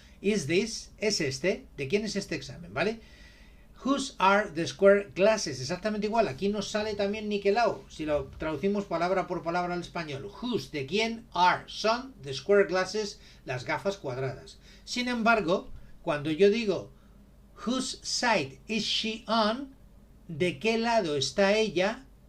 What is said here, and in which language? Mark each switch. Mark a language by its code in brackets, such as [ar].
[en] Is this, [es] es este, ¿de quién es este examen? ¿Vale? [en] Whose are the square glasses? [es] Exactamente igual, aquí nos sale también niquelado, si lo traducimos palabra por palabra al español. Whose, ¿de quién? Are, son the square glasses, las gafas cuadradas. Sin embargo, cuando yo digo [en] whose side is she on, [es] ¿de qué lado está ella?